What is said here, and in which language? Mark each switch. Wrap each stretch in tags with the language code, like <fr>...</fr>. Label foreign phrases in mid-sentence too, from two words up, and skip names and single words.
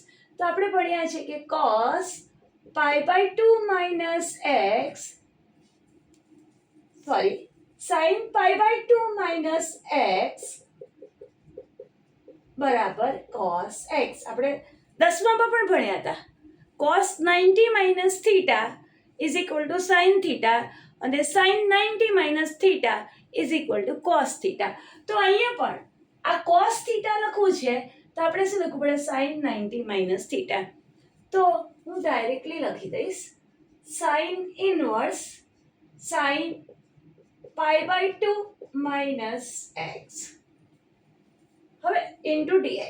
<gu>તો આપણે ભણ્યા છે કે</gu> <en>cos π/2 x sin π/2 x</en> <gu>બરાબર cos x. આપણે 10માં પણ ભણ્યા હતા.</gu> <en>cos 90 - θ is equal to sin θ</en> <gu>અને</gu> <en>sin 90 - θ is equal to cos θ.</en> <gu>તો અહીંયા પણ આ</gu> <en>cos θ</en> <gu>લખવું છે તો આપણે શું લખવું પડે?</gu> <en>sin 90 - θ.</en> <gu>તો હું ડાયરેક્ટલી લખી દઈશ</gu> <en>sin inverse sin π/2 x</en> <gu>હવે ઇન્ટુ dx.</gu>